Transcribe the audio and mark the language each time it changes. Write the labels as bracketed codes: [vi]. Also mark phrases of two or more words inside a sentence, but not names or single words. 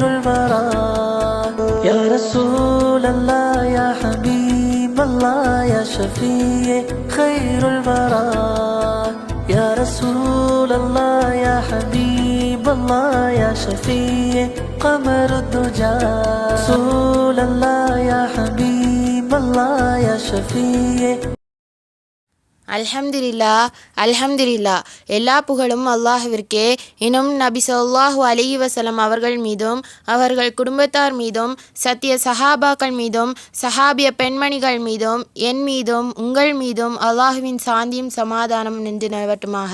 [ar] البراء يا رسول الله يا حبيب الله يا شفيع خير البراء يا رسول الله يا حبيب الله يا شفيع قمر الدجى رسول الله يا حبيب الله يا شفيع. [ta] அல்ஹம்துலில்லா எல்லா புகழும் அல்லாஹ்விற்கே. இன்னும் நபி [ar] صلى الله عليه وسلم [ta] அவர்கள் மீதும் அவர்கள் குடும்பத்தார் மீதும் சத்திய சஹாபாக்கள் மீதும் சஹாபிய பெண்மணிகள் மீதும் என் மீதும் உங்கள் மீதும் அல்லாஹுவின் சாந்தியும் சமாதானம் நின்று நிலவட்டுமாக.